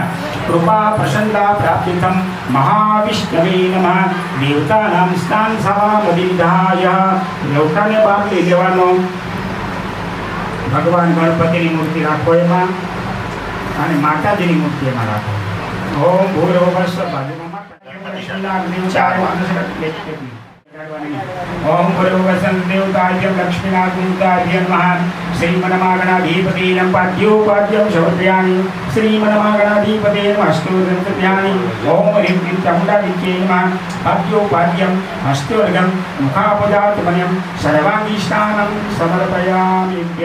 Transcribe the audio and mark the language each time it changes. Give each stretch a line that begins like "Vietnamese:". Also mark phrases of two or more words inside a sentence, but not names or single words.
Sanskrit: કૃપા પ્રસન્નતા પ્રાપ્તિતમ મહાવિષ્ણવે નમઃ. દેવતાનામ સ્નાન સવામદિધાય.
Gujarati: લોટાને બહાર લઈ લેવાનો. ભગવાન ગણપતિની મૂર્તિ રાખો એમાં, અને માતાજીની મૂર્તિ એમાં રાખો.
Sanskrit: ઓમ ભૂર્ભુવસ્સુઃ ओम भूर्भुवस्सुः देवताभ्यं लक्ष्मीनाथदेवताभ्यो नमः. श्रीमन्महागणाधिपते नमः. पाद्योपाद्यं समर्पयामि. श्रीमन्महागणाधिपते नमः. अष्टोत्तरं समर्पयामि. ओम ह्रीं क्लीं चामुण्डादेव्यै नमः. पाद्योपाद्यं हस्तोर्घं मुखापदात्मन्यं सर्वाङ्गीष्टानं समर्पयामि.